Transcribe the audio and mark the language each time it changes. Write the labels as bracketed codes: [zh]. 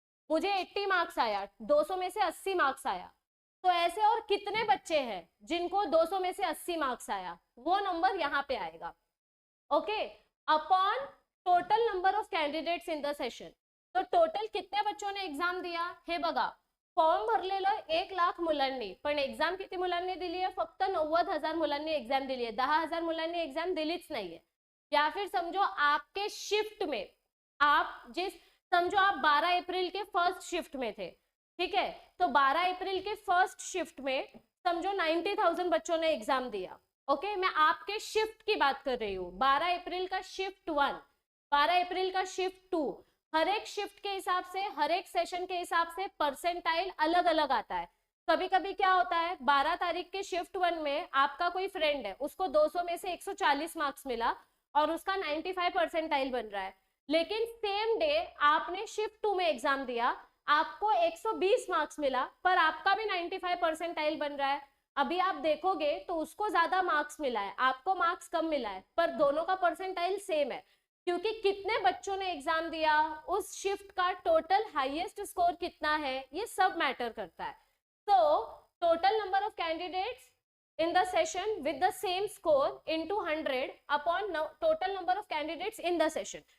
[hi] मुझे 80 मार्क्स आया, 200 में से 80 मार्क्स आया, तो ऐसे और कितने बच्चे हैं जिनको 200 में से 80 मार्क्स आया? वो नंबर यहाँ पे आएगा। [en] Okay, upon total number of candidates in the session. [hi] तो टोटल कितने बच्चों ने एग्जाम दिया? [mr] हे बघा, फॉर्म भरलेलं 1 लाख मुलांनी, पण एग्जाम किती मुलांनी दिली आहे? फक्त 90,000 मुलांनी एग्जाम दिली आहे, 10,000 मुलांनी एग्जाम दिलीच नाहीये। [hi] या फिर समझो आपके शिफ्ट में, आप जिस, समझो आप 12 अप्रैल के फर्स्ट शिफ्ट में थे, ठीक है, तो 12 अप्रैल के फर्स्ट शिफ्ट में समझो 90,000 बच्चों ने एग्जाम दिया। ओके, मैं आपके शिफ्ट की बात कर रही हूँ। 12 अप्रैल का शिफ्ट 1, 12 अप्रैल का शिफ्ट 2, हर एक शिफ्ट के हिसाब से, हर एक सेशन के हिसाब से परसेंटाइल अलग अलग आता है। कभी कभी क्या होता है, 12 तारीख के शिफ्ट 1 में आपका कोई फ्रेंड है, उसको 200 में से 140 मार्क्स मिला और उसका 95 परसेंटाइल बन रहा है। लेकिन सेम डे आपने शिफ्ट 2 में एग्जाम दिया, आपको 120 मार्क्स मिला पर आपका भी 95 परसेंटाइल बन रहा है। अभी आप देखोगे तो उसको ज्यादा मार्क्स मिला है, आपको मार्क्स कम मिला है, पर दोनों का परसेंटाइल सेम है। क्योंकि कितने बच्चों ने एग्जाम दिया, उस शिफ्ट का टोटल हाईएस्ट स्कोर कितना है, ये सब मैटर करता है. [en] तो total number of candidates in the session with the same score into 100 upon total number of candidates in the session.